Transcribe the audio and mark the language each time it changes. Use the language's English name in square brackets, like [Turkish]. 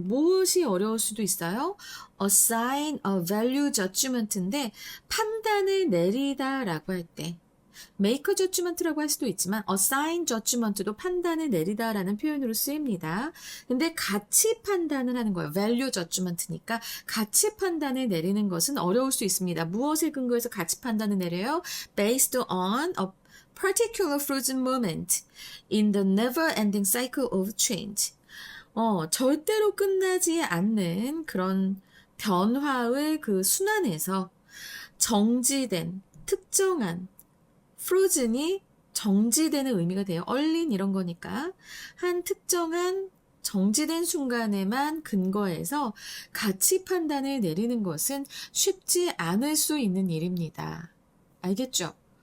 [Korean] 무엇이 어려울 수도 있어요? [English] assign a value judgment [Korean] 인데 판단을 내리다라고 할 때 [English] make a judgment [Korean] 라고 할 수도 있지만 [English] assign judgment [Korean] 도 판단을 내리다라는 표현으로 쓰입니다. 근데 가치 판단을 하는 거예요. value judgment니까 가치 판단을 내리는 것은 어려울 수 있습니다. 무엇을 근거해서 가치 판단을 내려요? [English] based on a particular frozen moment in the never-ending cycle of change. [Korean] 절대로 끝나지 않는 그런 변화의 그 순환에서 정지된, 특정한, frozen이 정지되는 의미가 돼요. 얼린 이런 거니까. 한 특정한 정지된 순간에만 근거해서 가치 판단을 내리는 것은 쉽지 않을 수 있는 일입니다. 알겠죠?